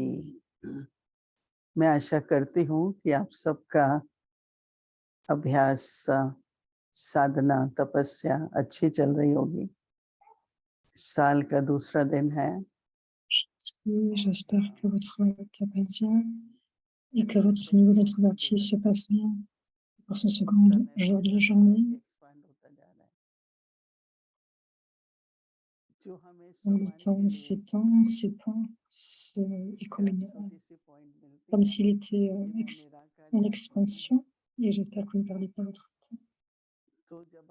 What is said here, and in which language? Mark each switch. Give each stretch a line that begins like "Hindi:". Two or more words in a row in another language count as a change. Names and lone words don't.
Hindi: मैं आशा करती हूँ कि आप सबका अभ्यास, साधना, तपस्या अच्छी चल रही होगी। साल का दूसरा दिन है।
French: J'espère que votre travail va bien et que votre niveau d'introverti se passe bien pour ce second jour de la journée. Le temps s'étend, est comme s'il était en expansion, et j'espère que vous ne perdez pas votre temps.